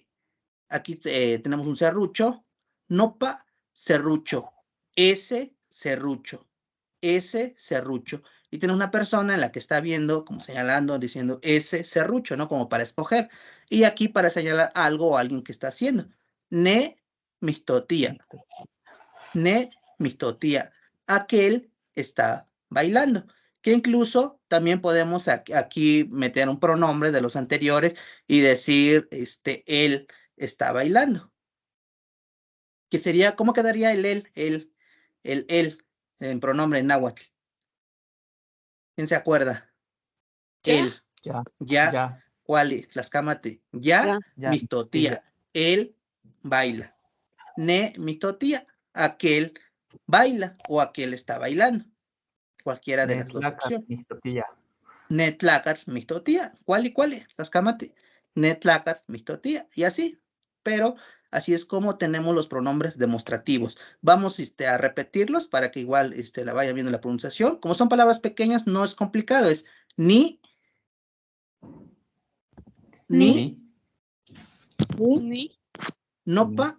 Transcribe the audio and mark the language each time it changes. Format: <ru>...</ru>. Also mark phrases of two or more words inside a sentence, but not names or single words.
<es>Aquí tenemos un serrucho, nopa, serrucho, ese serrucho, ese serrucho. Y tiene una persona en la que está viendo, como señalando, diciendo ese serrucho, ¿no? Como para escoger. Y aquí para señalar algo o alguien que está haciendo.</es> <nhe>Ne mistotía. Ne mistotía.</nhe> <es>Aquel está bailando. Que incluso también podemos aquí meter un pronombre de los anteriores y decir, él está bailando. Que sería, ¿cómo quedaría el él en pronombre en náhuatl? ¿Quién se acuerda? Él. Ya. ¿Cuál es? Las cámate. Ya.</es> <nhe>Mistotía.</nhe> <es>Él baila.</es> <nhe>Ne mistotía.</nhe> <es>Aquel baila o aquel está bailando. Cualquiera de las dos</es> <nhe>Netlacat</nhe> <es>opciones.</es> <nhe>mixtotia. Netlacat mixtotia. ¿Cuál? Tascamati. Netlacat mixtotia.</nhe> <es>Y así. Pero así es como tenemos los pronombres demostrativos. Vamos a repetirlos para que igual la vaya viendo la pronunciación. Como son palabras pequeñas, no es complicado. Es ni, nopa,</es>